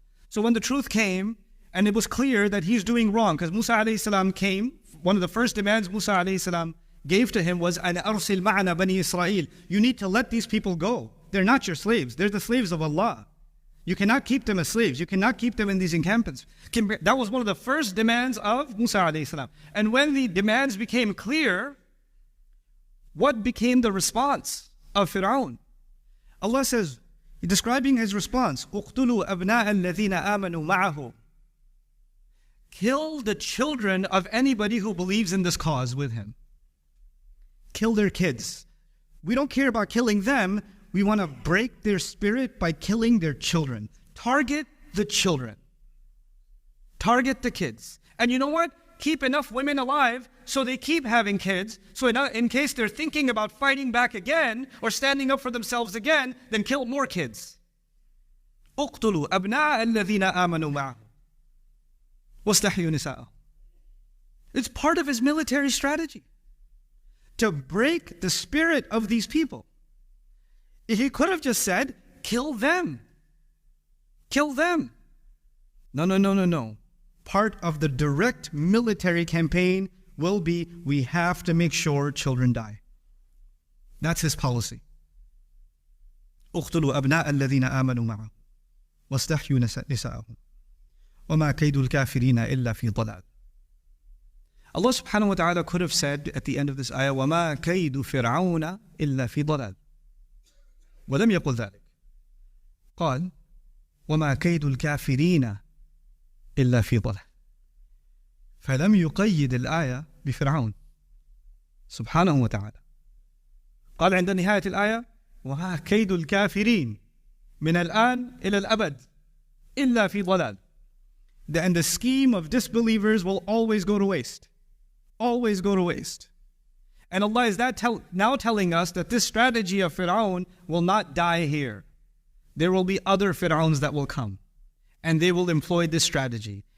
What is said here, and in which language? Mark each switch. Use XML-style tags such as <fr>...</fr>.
<en>So when the truth came, and it was clear that he's doing wrong, because Musa alayhi salam came, one of the first demands Musa alayhi salam</en> <ar>gave to him was, أَنْ أَرْسِلْ مَعَنَا بَنِي إِسْرَائِيل.</ar> <en>You need to let these people go. They're not your slaves. They're the slaves of Allah. You cannot keep them as slaves. You cannot keep them in these encampments. That was one of the first demands of Musa alayhi salam. And when the demands became clear, what became the response of Pharaoh?</en> <ar>Allah says, describing his response, اُقْتُلُوا أَبْنَاءَ الَّذِينَ آمَنُوا مَعَهُ.</ar> <en>Kill the children of anybody who believes in this cause with him. Kill their kids. We don't care about killing them. We want to break their spirit by killing their children. Target the children. Target the kids. And you know what? Keep enough women alive so they keep having kids. So in case they're thinking about fighting back again or standing up for themselves again, then kill more kids.</en> <ar>اقتلوا أبناء الذين آمنوا معه واستحيوا نساءهم.</ar> <en>It's part of his military strategy to break the spirit of these people. He could have just said, kill them. Kill them. No. Part of the direct military campaign will be, we have to make sure children die. That's his policy.</en> <ar>اقتلوا أبناء الذين آمنوا معه واستحيوا نساءهم وما كيد الكافرين إلا في ضلال.</ar> <en>Allah subhanahu wa ta'ala could have said at the end of this ayah, وَمَا كَيْدُ فِرْعَوْنَ إِلَّا فِي ضَلَالٍ.</en> <ar>ولم يقل ذلك. قال وما كيد الكافرين إلا في ضلال. فلم يقيد الآية بفرعون سبحانه وتعالى. قال عند نهاية الآية وما كيد الكافرين من الآن إلى الأبد إلا في ضلال.</ar> <en>And the scheme of disbelievers will always go to waste. Always go to waste. And Allah is now telling us that this strategy of Pharaoh will not die here. There will be other Pharaohs that will come. And they will employ this strategy.</en>